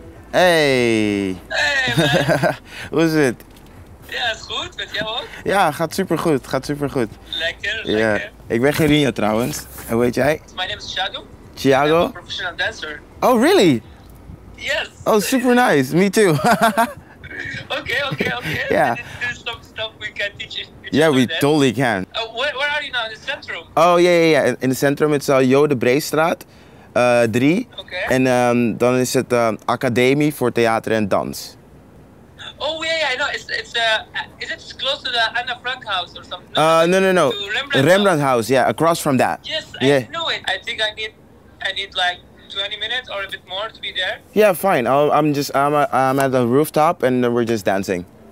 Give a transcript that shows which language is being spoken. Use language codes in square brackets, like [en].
[en] Hey! Hey, [nl] Hoe is het? ja, is goed. Met jou ook? Ja, gaat supergoed. Lekker, Ja. lekker. Ik ben Gerinio trouwens. En hoe heet jij? [en] My name is Shadow. Thiago? I'm a professional dancer. Oh, really? Yes. Oh, super nice. Me too. Okay. Yeah. There's some stuff we can teach each Yeah, other we then. totally can. Where are you now? In the centrum? [nl] Oh, ja. In het centrum is Jode Breestraat 3. Okay. En dan is het Academie voor Theater en Dans. [en] Oh yeah, I know. It's is it close to the Anna Frank house or something? No. To Rembrandt Rembrandt house, yeah, across from that. Yes, Yeah. I know it. I think I need like 20 minutes or a bit more to be there. Yeah, fine. I'm at the rooftop and we're just dancing.